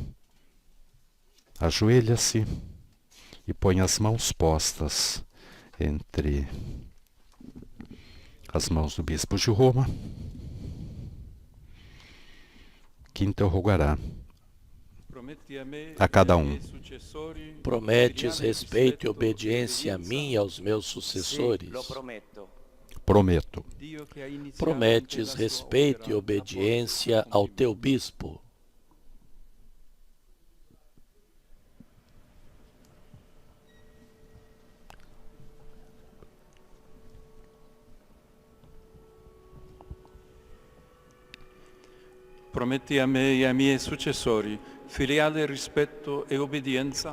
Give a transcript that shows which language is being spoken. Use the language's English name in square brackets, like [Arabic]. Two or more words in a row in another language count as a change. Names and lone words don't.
[Portuguese] ajoelha-se e põe as mãos postas entre as mãos do bispo de Roma, que interrogará a cada um. Prometes respeito e obediência a mim e aos meus sucessores? Prometo. Prometes respeito e obediência ao teu bispo? [Italian] Prometti a me e ai miei successori filiale rispetto e obbedienza?